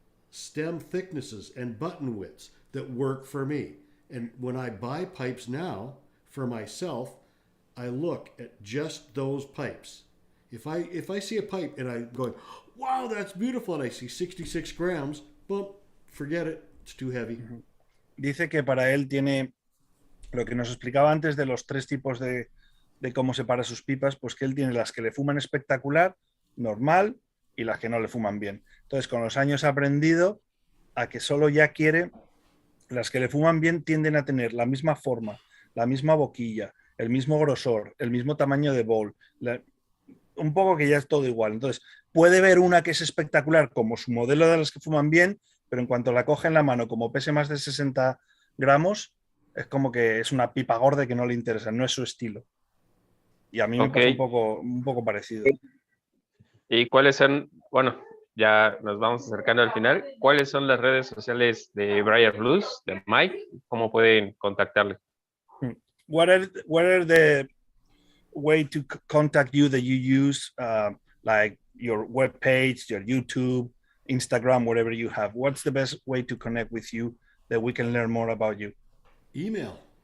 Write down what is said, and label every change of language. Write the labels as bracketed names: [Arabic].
[English] Stem thicknesses and button widths that work for me. And when I buy pipes now for myself, I look at just those pipes. If I see a pipe and I'm going, wow, that's beautiful, and I see 66 grams, well, forget it, it's too heavy. [Spanish] Dice que para él tiene lo que nos explicaba antes de los 3 tipos de cómo separa sus pipas, pues que él tiene las que le fuman espectacular, normal, y las que no le fuman bien. Entonces, con los años ha aprendido a que solo ya quiere, las que le fuman bien tienden a tener la misma forma, la misma boquilla, el mismo grosor, el mismo tamaño de bowl, un poco que ya es todo igual. Entonces, puede ver una que es espectacular como su modelo de las que fuman bien, pero en cuanto la coge en la mano, como pese más de 60 gramos, es como que es una pipa gorda que no le interesa, no es su estilo. Y a mí me pasa un poco parecido. ¿Y cuáles son, bueno, ya nos vamos acercando al final, cuáles son las redes sociales de Briar Blues, de Mike? ¿Cómo pueden contactarle? [English] What are the way to contact you that you use, like your web page, your YouTube, Instagram, whatever you have? What's the best way to connect with you that we can learn more about you? Email.